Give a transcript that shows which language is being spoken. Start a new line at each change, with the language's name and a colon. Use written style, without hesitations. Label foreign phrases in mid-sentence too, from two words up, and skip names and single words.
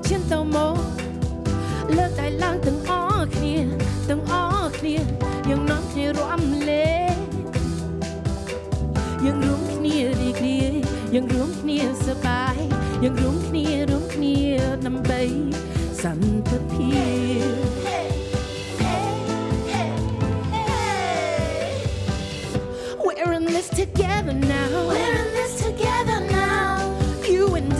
Khmer: លើកដៃឡើងទាំងអស់គ្នាយើងនាំគ្នារំលែកយើងរួមគ្នារីករាយយើងរួមគ្នាសប្បាយយើងរួមគ្នាដើម្បីសន្តិភាព
English: We're in this together now. We're in this together now. You